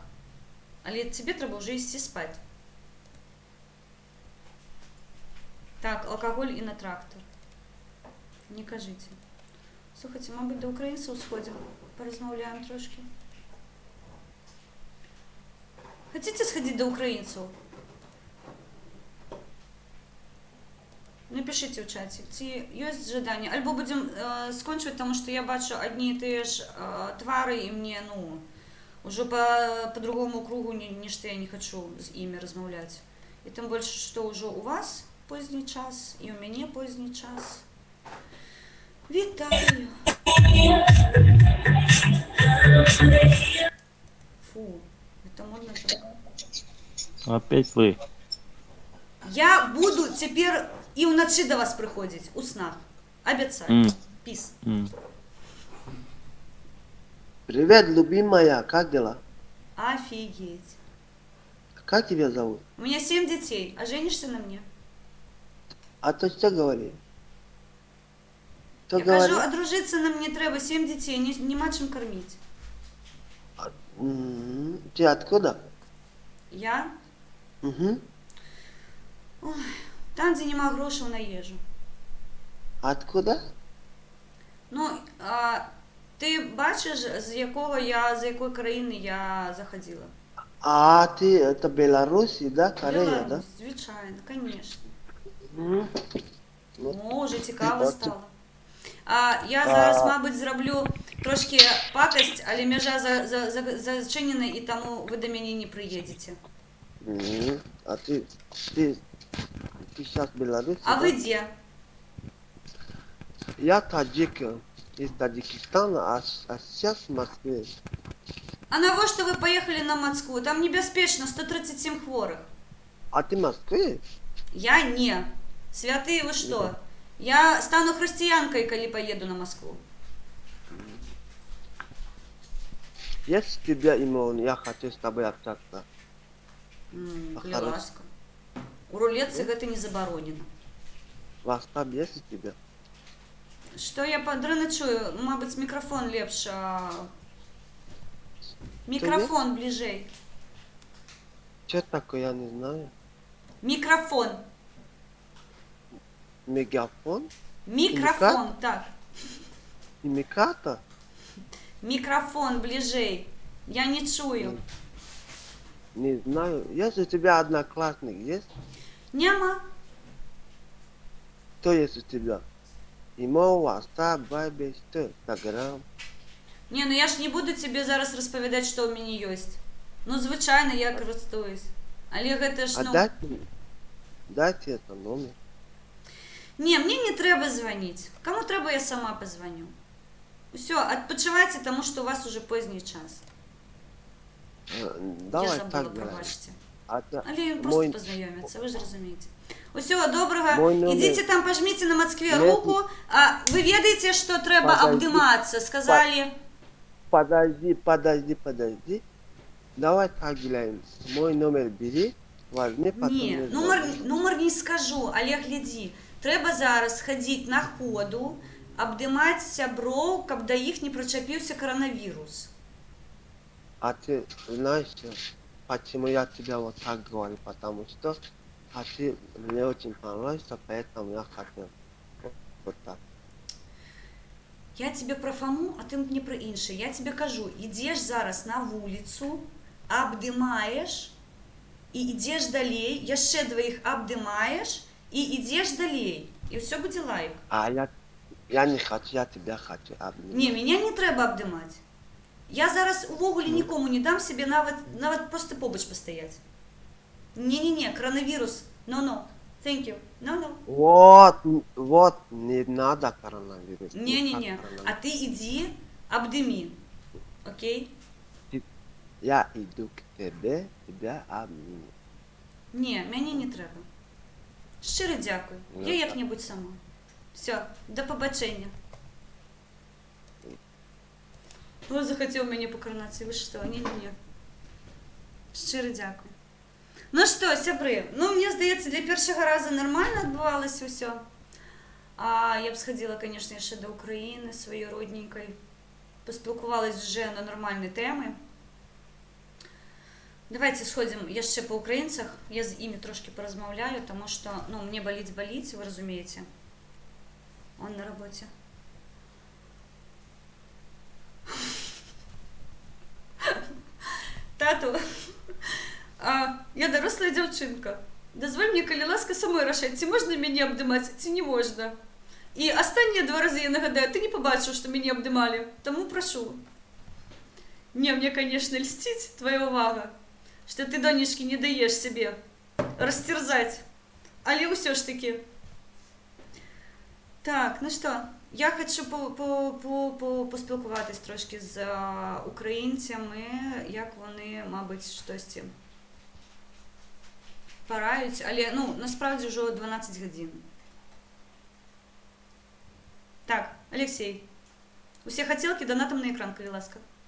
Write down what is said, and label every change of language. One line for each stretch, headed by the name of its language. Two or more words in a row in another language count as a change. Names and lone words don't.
Belarusian: Але цябе трэба ўжо ісці спаць. Так, алкаголь і на трактор. Не кажыце. Слухайце, мабыць, да украінцаў сходзім. Паразмаўляем трошкі. Хацеце схадзіць да украінцаў?
Russian: Напишите в чате,
Belarusian: ці ёсць жаданне. Альбо будзем скончваць, таму што я бачу адні і тыя ж твары, і мне, ну, ужо по другому кругу нешта я не хачу з імі размаўляць. І тым больш, што ўжо у вас позні час, і ў мяне позні час. Вітаю!
Russian: Фу, это модно так. Опять вы.
Belarusian: Я буду цяпер і ўначы да вас прыходзіць, у снах. Абяцаю. Піс.
Russian: Привет, любимая, как дела? Офигеть. Как тебя зовут? У меня 7 детей, а женишься на мне? А то что говори?
Ukrainian: Я кажу, одружиться на мне треба, 7 детей, нема чим кормить.
Russian: Ты откуда? Я? Угу. Ой, там, где
Ukrainian: нема грошей
Russian: на ежу. Откуда?
Ukrainian: Ну, ти бачиш, з якої країни я заходила?
Russian: А, ты это Беларусь, да? Корея, Беларусь, да?
Ukrainian: звичайно, конечно. Ну, О, вже цікаво стало. Я зараз, мабуть, зроблю трошки пакость, але межа зачинена, і тому ви до мене не приїдете. А
Russian: Ты сейчас в Беларуси, А да? вы где? Я таджик из Таджикистана, а сейчас в Москве. А на во что вы поехали на Москву?
Ukrainian: Там небезпечно, 137 хворых.
Russian: А ты в Москве? Я не. Святые вы что? Я стану христианкой, коли поеду на Москву. Есть у тебя имя, я хочу с тобой общаться.
Ukrainian: Коли ласка.
Belarusian: У рулетцы гэта не забаронено.
Russian: WhatsApp есть у тебя?
Belarusian: Што я дрэнна чую? Мабыць, мікрафон лепш. Мікрафон бліжэй.
Russian: Что такое, я не знаю.
Belarusian: Мікрафон.
Russian: Мегафон?
Belarusian: Мікрафон, так.
Russian: Имикатор?
Belarusian: Мікрафон бліжэй. Я не чую.
Russian: Не знаю. Есть у тебя одноклассник, есть?
Belarusian: Няма.
Russian: Кто есть у тебя? Имо, WhatsApp, Viber, что? Instagram.
Belarusian: Не, ну я ж не буду тебе зараз распавядаць, што ў мяне ёсць. Ну, звычайна я карыстуюсь. Але гэта ж, ну...
Russian: Дайте это номер.
Belarusian: Не, мне не трэба званіць. Каму трэба, я сама позвоню. Усё, адпачывайце, таму што у вас уже позні час.
Russian: Давай я забыла, так
Belarusian: прабачце.
Russian: говорим.
Belarusian: Але ён просто пазнаёміцца, вы ж разумееце. Усё, добрага. Номер... Ідзіце там, пажміце на Москве
Russian: Нет.
Belarusian: руку. А вы ведаеце, што трэба абдымацца? Сказалі...
Russian: Подожди. Давай так делаем. Мой номер бери, возьми, потом...
Belarusian: Не, нумар не скажу, але глядзі. Трэба зараз хадзіць на ходу, абдымаць сяброў, каб да іх не прычапіўся коронавірус.
Russian: А ты знаешь, почему я тебя вот так говорю? Потому что ты мне очень понравился, поэтому я хотел вот так. Я тебе про Фому, а ты мне про інше. Я тебе кажу,
Belarusian: ідзеш зараз на вуліцу, абдымаеш, і ідзеш далей, яшчэ двоих абдымаеш, і ідзеш далей. І ўсё будзе лайк.
Russian: А я не хочу, я тебя хочу обнимать.
Belarusian: Не, меня не трэба абдымаць. Я зараз увогуле нікому не дам себе нават просто побач пастаяць.
Russian: Не-не-не, коронавирус.
English: No. Thank you. No.
Russian: Вот, не надо коронавирус. Не-не-не. А ты иди, обдыми. Окей? Я иду к тебе, тебя обниму.
Belarusian: Не, мяне не трэба. Шчыра дзякуй.
Ukrainian: Я як-небудзь сама. Все, до побачення.
Belarusian: О, захотел мяне по коронации.
Russian: Вы что? Не-не-не.
Belarusian: Шчыра дзякуй. Ну что, сябры, ну мне здаецца, для першага раза нормально адбывалася ўсё. Я б сходила, конечно, яшчэ до Украины своей родненькой.
Ukrainian: Поспілкувалась вже на нормальні теми.
Russian: Давайте сходим яшчэ по украинцах.
Belarusian: Я з імі трошки поразмаўляю,
Russian: тому что, ну, мне болить, вы разумеете. Он на работе.
Belarusian: Тату, я доросла дзяўчынка. Дазволь мне, калі ласка, самой рашаць, ці можна мяне абдымаць, ці не можна. І астатнія 2 разы я нагадаю, ты не побачыў, што мяне абдымалі, таму прашу.
Ukrainian: Не, мне, конечно, льстіць твоя увага, што ты, донечкі, не даеш себе расцерзаць.
Belarusian: Але ўсё ж таки.
Russian: Так, ну што,
Ukrainian: я хочу поспілкуватись трошки з українцями, як вони, мабуть, штось порають, але, ну, насправді вже 12 годин.
Russian: Так, Алексей, усе хотелки донатом на экран, коли ласка.